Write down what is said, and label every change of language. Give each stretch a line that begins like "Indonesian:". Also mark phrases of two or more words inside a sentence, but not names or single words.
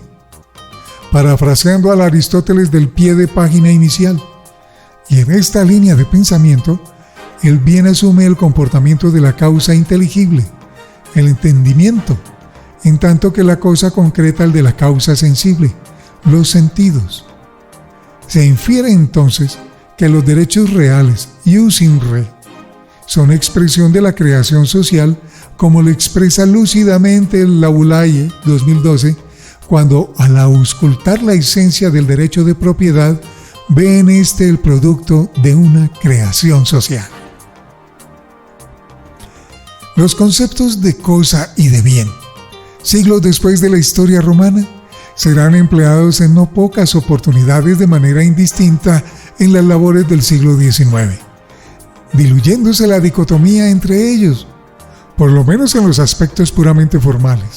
Spanish: Parafraseando al Aristóteles del pie de página inicial, y en esta línea de pensamiento, el bien asume el comportamiento de la causa inteligible, el entendimiento, en tanto que la cosa concreta el de la causa sensible, los sentidos. Se infiere entonces que los derechos reales,
Latin: ius in re,
Spanish: son expresión de la creación social, como lo expresa lúcidamente el Laboulaye 2012, cuando al auscultar la esencia del derecho de propiedad, ve en este el producto de una creación social. Los conceptos de cosa y de bien, siglos después de la historia romana, serán empleados en no pocas oportunidades de manera indistinta en las labores del siglo XIX, diluyéndose la dicotomía entre ellos, por lo menos en los aspectos puramente formales.